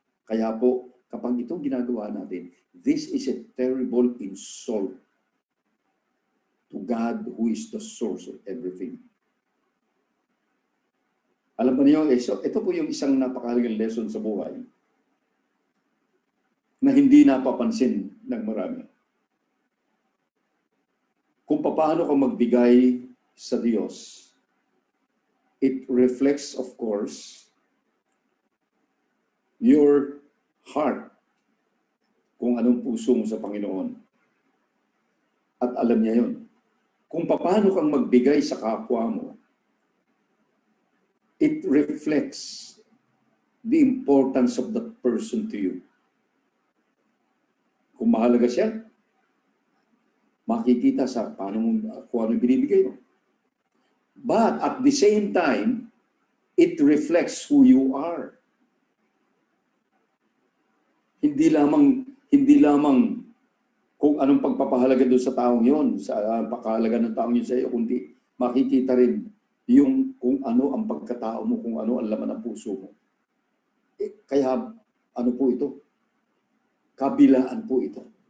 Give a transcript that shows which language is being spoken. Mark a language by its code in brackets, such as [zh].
[tl] Kaya po, kapag itong ginagawa natin, [en] this is a terrible insult to God who is the source of everything. [tl] Alam mo niyo, ito po yung isang napakahalagang lesson sa buhay. na hindi napapansin ng marami. Kung paano ka magbigay sa Diyos, [en] it reflects, of course, your heart, [tl] kung anong puso mo sa Panginoon. At alam niya yun. Kung paano kang magbigay sa kapwa mo, [en] it reflects the importance of that person to you. [tl] Kung mahalaga siya, makikita sa kung ano binibigay mo. [en] But at the same time, it reflects who you are. [tl] Hindi lamang kung anong pagpapahalaga doon sa taong yon, sa pagkahalaga ng taong yun sa iyo, kundi makikita rin yung kung ano ang pagkatao mo, kung ano ang laman ng puso mo. Kaya ano po ito? Kabilaan po ito.